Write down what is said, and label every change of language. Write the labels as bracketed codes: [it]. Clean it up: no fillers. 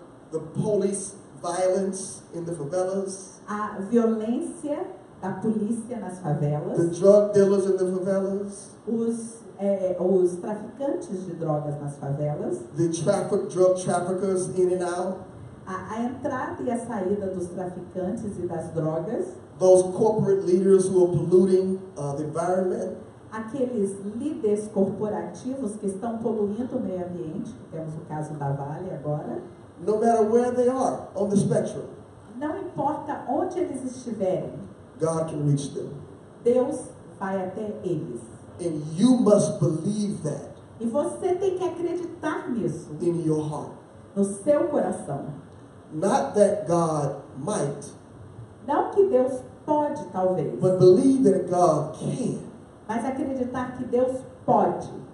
[en] the police violence in the favelas, [pt] A violência da polícia nas [en] the [pt] favelas, [en] drug dealers in the favelas, [pt] os traficantes de drogas nas favelas, [en] the drug traffickers in and out, [pt] a entrada e a saída dos traficantes e das drogas, [en] those corporate leaders who are polluting the environment, [pt] aqueles líderes corporativos que estão poluindo o meio ambiente, temos o caso da Vale agora, [en] no matter where they are on the spectrum, [pt] não importa onde eles estiverem, [en] God can reach them. [pt] Deus vai até eles. [en] And you must believe that [pt] E você tem que acreditar nisso, [en] in your heart. [pt] no seu coração. [en] Not that God might, [pt] Não que Deus pode, talvez, [en] but believe that God can. [pt] mas acreditar que Deus pode.